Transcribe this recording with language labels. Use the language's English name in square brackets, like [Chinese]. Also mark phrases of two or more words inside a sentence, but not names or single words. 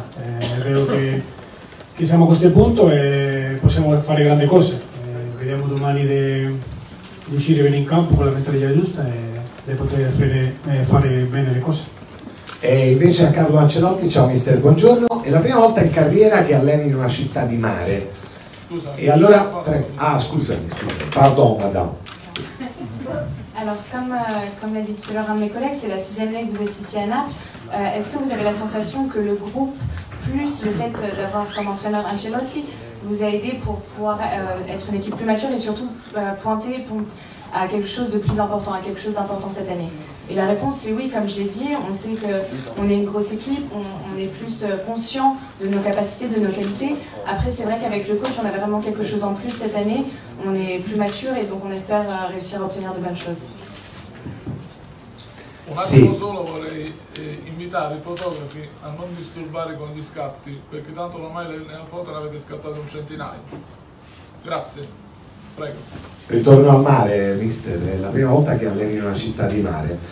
[Italian] È vero che siamo a questo punto e possiamo fare grandi cose. Vediamo domani di uscire bene in campo con la mentalità giusta e di poter fare bene le cose. E invece a Carlo Ancelotti, ciao mister, buongiorno, è la prima volta in carriera che alleni in una città di mare. Scusa. [French] Et alors, scusami, pardon madame. Alors, comme l'a dit tout à l'heure un de mes collègues, c'est la 6e année que vous êtes ici à Naples. Est-ce que vous avez la sensation que le groupe, plus le fait d'avoir comme entraîneur Ancelotti, vous a aidé pour pouvoir être une équipe plus mature et surtout pointer à quelque chose de plus important, à quelque chose d'important cette année? Et la réponse est oui, comme je l'ai dit, on sait qu'on est une grosse équipe, on est plus conscient de nos capacités, de nos qualités. Après, c'est vrai qu'avec le coach, on a vraiment quelque chose en plus cette année, on est plus mature et donc on espère réussir à obtenir de bonnes choses. [Italian] Un attimo solo, vorrei invitare i fotografi a non disturbare con gli scatti, perché tanto ormai nella foto ne avete scattate un centinaio. Grazie, prego. Ritorno al mare, mister, è la prima volta che alleni in una città di mare.